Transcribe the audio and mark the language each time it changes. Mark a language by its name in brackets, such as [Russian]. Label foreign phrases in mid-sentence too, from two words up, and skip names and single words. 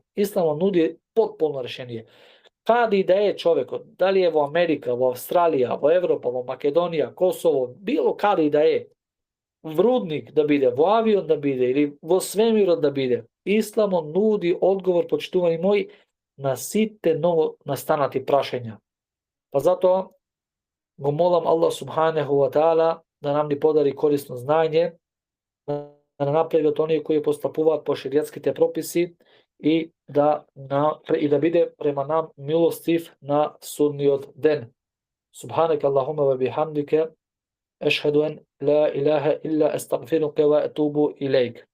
[Macedonian] Исламот нуди потполно решение. Каде и да е човекот, дали е во Америка, во Австралија, во Европа, во Македонија, Косово, било каде и да е, в рудник да биде, во авион да биде или во свемирот да биде, Исламот нуди одговор, почитувани мои, на сите ново настанати прашања. Па затоа го молам Аллах [Arabic] سبحانه وتعالى [Macedonian] да нам ни подари корисно знаење, да направи од оние кои постапуваат по шеријатските прописи и да биде према нам милостив на судниот ден. [Arabic] سبحانك اللهم وبحمدك، أشهد أن لا إله إلا أستغفرك وأتوب إليك.